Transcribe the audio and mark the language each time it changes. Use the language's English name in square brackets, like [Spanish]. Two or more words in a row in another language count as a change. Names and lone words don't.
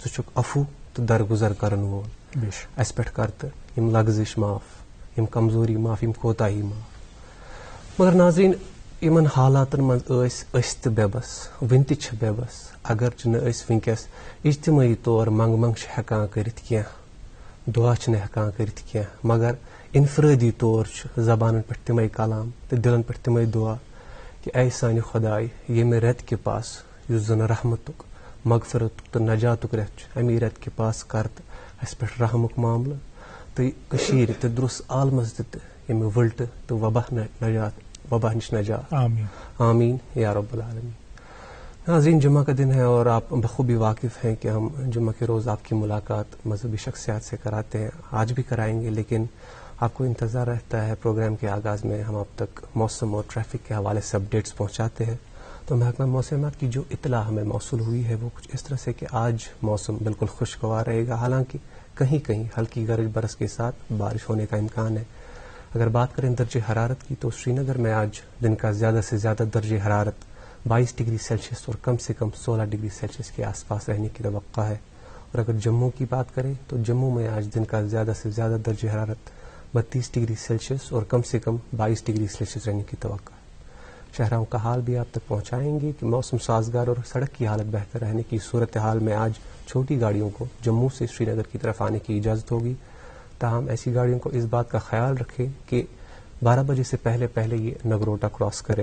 [Kashmiri] ژٕ چھُکھ عفو تہٕ درگُزر کرن وول، اسہِ پٮ۪ٹھ کر تہٕ یِم لغزش معاف، یِم کمزوری معاف، یِم کوتاہی معاف۔ مگر ناظریٖن، یمن حالاتن من أس تہِ بے بس ون تہِ چھِ بے بس اگر نہٕ أسۍ ونکیٚس اجتماعی طور منگ چھِ ہیٚکان کٔرِتھ کینٛہہ دعا چھِنہٕ ہیٚکان کٔرِتھ کینٛہہ مگر انفرٲدی طور چھُ زبانن پٮ۪ٹھ تِمے کلام تہٕ دلن پٮ۪ٹھ تِمے دعا کہ اے سانہِ خۄداے ییٚمہِ رٮ۪تہٕ کہِ پاس یُس زن رحمتُک مغفرتُک تہٕ نجاتُک رٮ۪تھ چھُ امی رٮ۪تہٕ کہِ پاس کر تہٕ اَسہِ پٮ۪ٹھ رحمُک معاملہٕ تہٕ کٔشیٖرِ تہٕ درُس عالمس تہِ ییٚمہِ وٕلٹہٕ تہٕ وبا نش نجات آمین [Arabic] آمین یا رب العالمین. [Urdu] ناظرین جمعہ کا دن ہے اور آپ بخوبی واقف ہیں کہ ہم جمعہ کے روز آپ کی ملاقات مذہبی شخصیات سے کراتے ہیں, آج بھی کرائیں گے, لیکن آپ کو انتظار رہتا ہے پروگرام کے آغاز میں ہم آپ تک موسم اور ٹریفک کے حوالے سے اپڈیٹس پہنچاتے ہیں. تو محکمہ موسمیات کی جو اطلاع ہمیں موصول ہوئی ہے وہ کچھ اس طرح سے کہ آج موسم بالکل خوشگوار رہے گا, حالانکہ کہیں کہیں ہلکی گرج برس کے ساتھ بارش ہونے کا امکان ہے. اگر بات کریں درجہ حرارت کی تو سری نگر میں آج دن کا زیادہ سے زیادہ درجہ حرارت 22 ڈگری سیلسیس اور کم سے کم 16 ڈگری سیلسیس کے آس پاس رہنے کی توقع ہے. اور اگر جموں کی بات کریں تو جموں میں آج دن کا زیادہ سے زیادہ درجہ حرارت 32 ڈگری سیلسیس اور کم سے کم 22 ڈگری سیلسیس رہنے کی توقع ہے. شہروں کا حال بھی آپ تک پہنچائیں گے کہ موسم سازگار اور سڑک کی حالت بہتر رہنے کی صورتحال میں آج چھوٹی گاڑیوں کو جموں سے سری نگر کی طرف آنے کی اجازت ہوگی. تاہم ایسی گاڑیوں کو اس بات کا خیال رکھیں کہ 12 بجے سے پہلے یہ نگروٹا کراس کریں.